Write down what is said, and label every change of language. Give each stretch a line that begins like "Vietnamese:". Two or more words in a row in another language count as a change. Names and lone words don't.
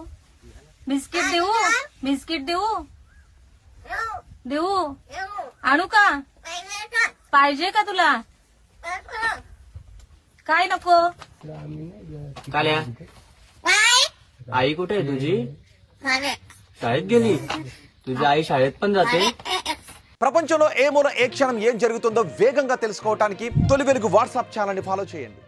Marathi: बिस्किट देऊ? बिस्किट देऊ? देऊ? आणू का? पाहिजे का तुला? काय नको? काल्या आई कुठे आहे तुझी? शाळेत गेली? तुझी आई शाळेत पण जाते?
Telugu: ప్రపంచంలో ఏ మూల ఏ క్షణం ఏం జరుగుతుందో వేగంగా తెలుసుకోవడానికి తొలి వెలుగు వాట్సాప్ ఛానల్ ని ఫాలో చేయండి.